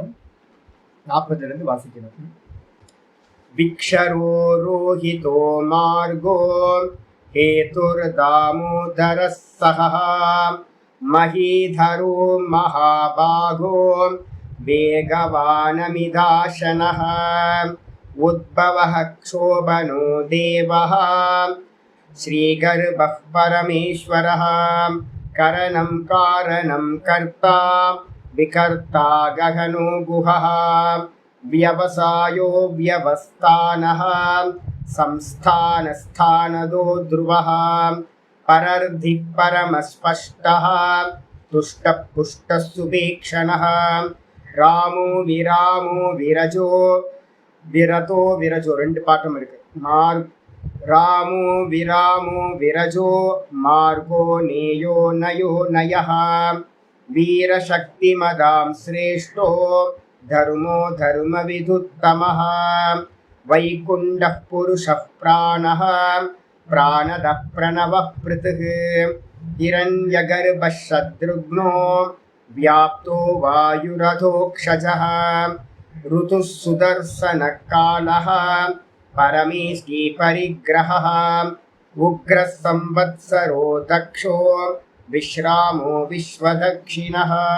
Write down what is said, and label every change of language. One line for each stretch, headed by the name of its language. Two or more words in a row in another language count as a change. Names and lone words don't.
Tamil: 40லேருந்து வாசிக்கணும்.
Sanskrit: विक्षरो रोहितो मार्गो हेतुर्दामोदरः सहः महीधरो महाभागो वेगवानमिताशनः उद्भवः क्षोभणो देवः श्रीगर्भः परमेश्वरः करणम् कारणं कर्ता विकर्ता गहनो गुहः व्यवसायो व्यवस्थानः संस्थानस्थानदो ध्रुवः परर्धिः परमस्पष्टः तुष्टः पुष्टः सुपेक्षणः रामो विरजो विरतो विरजो
Tamil: ரெண்டு பாட்டம் இருக்கு.
Sanskrit: रामो विरजो मार्गो नेयो नयो नयः वीरशक्तिमदां श्रेष्ठो धर्मो धर्मविदुत्तमः वैकुण्ठः पुरुषः प्राणः प्राणदः प्रणवः पृथुः हिरण्यगर्भः शत्रुघ्नो व्याप्तो वायुरथोक्षजः ऋतुः सुदर्शनः कालः परमेष्टि परिग्रहः उग्रः संवत्सरो दक्षो विश्रामो विश्वदक्षिणः